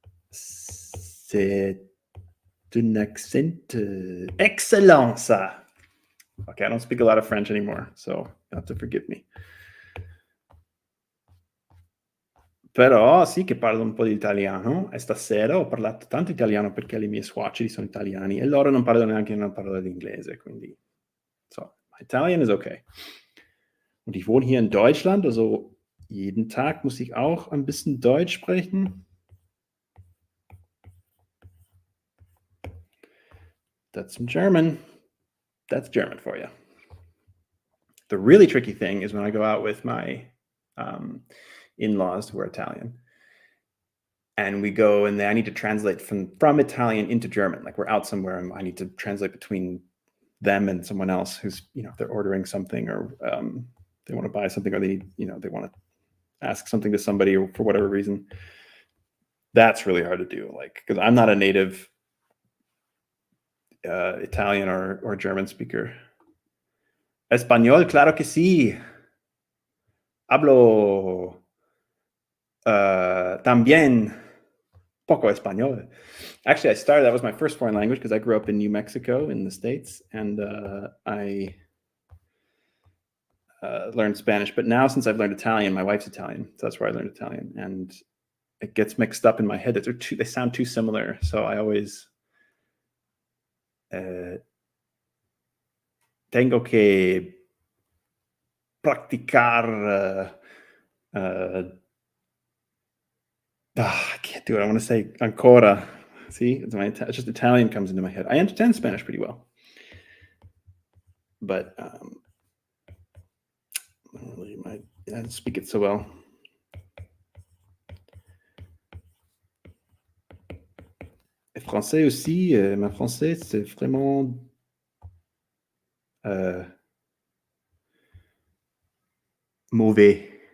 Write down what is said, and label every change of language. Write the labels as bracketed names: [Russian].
[French] C'est un accent excellent, ça. [English] Okay, I don't speak a lot of French anymore, so you have to forgive me. [Italian] Però sì che parlo un po' di italiano e stasera ho parlato tanto italiano perché le mie suoceri sono italiani e loro non parlano neanche una parola di inglese, quindi [English] so, Italian is okay. [German] Und ich wohne hier in Deutschland, also jeden Tag muss ich auch ein bisschen Deutsch sprechen. [English] That's some German. That's German for you. The really tricky thing is when I go out with my in-laws who are Italian, and we go and I need to translate from Italian into German. Like we're out somewhere and I need to translate between them and someone else who's, if they're ordering something or they want to buy something or they want to ask something to somebody or for whatever reason. That's really hard to do. Like, because I'm not a native Italian or German speaker. [Spanish] Español, claro que sí. Hablo también poco español. [English] Actually, that was my first foreign language because I grew up in New Mexico in the States, and I learned Spanish. But now, since I've learned Italian, my wife's Italian, so that's where I learned Italian, and it gets mixed up in my head. They sound too similar, so I always [Spanish] tengo que practicar. [English] I can't do it. I want to say ancora. See, it's just Italian comes into my head. I understand Spanish pretty well, but I don't speak it so well. [French] Et français aussi, ma français, c'est vraiment mauvais.